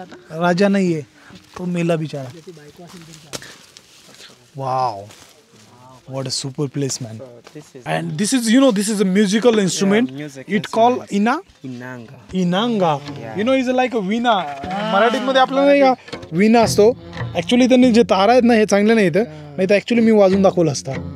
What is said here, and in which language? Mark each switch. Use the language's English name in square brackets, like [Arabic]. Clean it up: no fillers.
[Marathi] राजा नाही आहे तो मेला बिचारा. [English] Wow, what a super place, man. And this is, this is a musical instrument. It called inanga. It's like a veena. [Marathi] मराठीमध्ये आपल्याला नाही का वीणा असतो. ऍक्च्युली त्यांनी जे तारा आहेत ना हे चांगले नाही तर ऍक्च्युली मी वाजून दाखवलं असता.